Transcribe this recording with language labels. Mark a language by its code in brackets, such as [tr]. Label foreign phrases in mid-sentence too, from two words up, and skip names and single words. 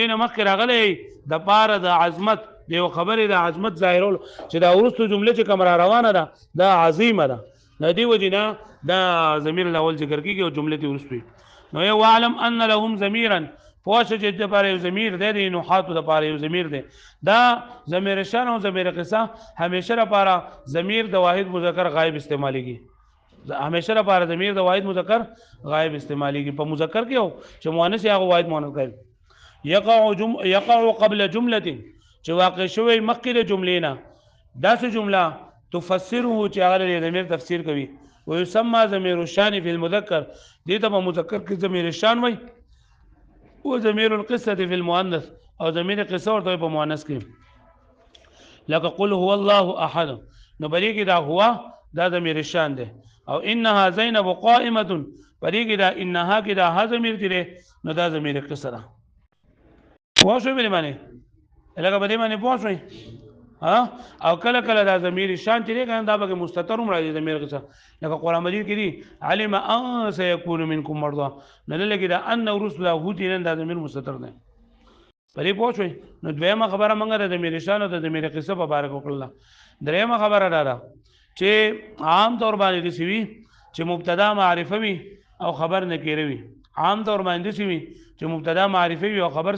[ps] نه مخکې راغلی د پاره د عظمت د یو خبرې د عظمت ظاهرول چې دا وروستو جمله چې کوم را روانه ده دا عظیمه ده د دې وجې نه دا [ar] ضمیر الاول [ps] ذکر کېږي او جملې ته وروستو نو یو [ar] واعلم ان لهم ضمیرا [ps] پوه شه چې دپاره یو ضمیر دی د نحاتو دپاره یو ضمیر دی دا ضمیر شان او ضمیر قصه همیشه لپاره ضمیر د واحد مذکر غایب استعمالیږي همیشه لپاره ضمیر د واحد مذکر غایب استعمالیږي په مذکر کې او چې مؤنث هغه واحد مؤنث کوي [ar] یقع قبل جمله [ps] چې واقع شوی مخکې د جملې نه داسې جمله تفسره چې هغه د ضمیر تفسیر کوي [ar] ويسمى ضمیر الشان فی المذکر [ps] دې ته په مذکر کې ضمیر الشان وایي او [ar] ضمیر القصه فی المؤنث [ps] او ضمیر قصه ورته په مؤنث کې لکه [ar] قل هو الله احد [ps] نو بری کې دا هو دا ضمیر الشان ده او [ar] انها زینب قائمه [ps] بری کې دا انها کې دا ها ضمیر دی نو دا ضمیر قصه ده پوه شوئ بلی معنی لکه په دې معنی پوه شوئ ها او کله کله دا ضمیر شان چې دی کنه دا به مستتر هم راځي ضمیر قصه لکه قرآن مجید کې دی علم [ar] ان سيكون منكم مرضى [ps] نه لګي دا ان رسل هو دي نه دا ضمیر مستتر دی په دې پوه شوئ نو دویمه خبره موږ د ضمیر شان او د ضمیر قصه په اړه وکړه درېمه خبره ده چې عام طور باندې دي سوي چې مبتدا معرفه وي او خبر نکره وي عام طور باندې سوي چې مبتدا معرفه وي او خبر